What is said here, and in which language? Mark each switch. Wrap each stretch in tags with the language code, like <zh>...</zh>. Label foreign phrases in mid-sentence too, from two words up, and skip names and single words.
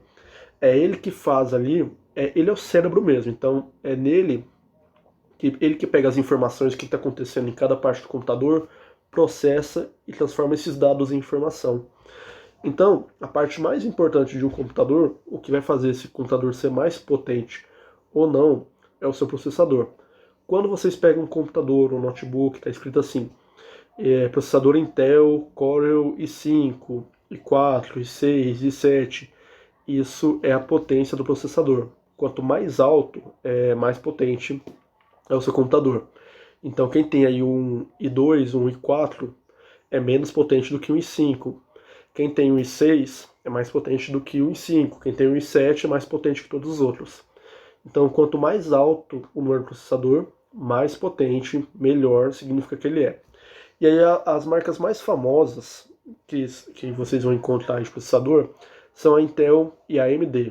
<pt>É ele que faz ali, ele é o cérebro mesmo, então é nele ele que pega as informações que está acontecendo em cada parte do computador, processa e transforma esses dados em informação. Então, a parte mais importante de um computador, o que vai fazer esse computador ser mais potente ou não, é o seu processador. Quando vocês pegam um computador ou um notebook, está escrito assim, processador Intel Core i5, i4, i6, i7, isso é a potência do processador. Quanto mais alto, mais potente é o seu computador. Então quem tem aí um i2, um i4, é menos potente do que um i5. Quem tem um i6 é mais potente do que um i5. Quem tem um i7 é mais potente que todos os outros. Então quanto mais alto o número do processador, mais potente, melhor significa que ele é. E aí as marcas mais famosas que vocês vão encontrar de processador são a Intel e a AMD.</pt>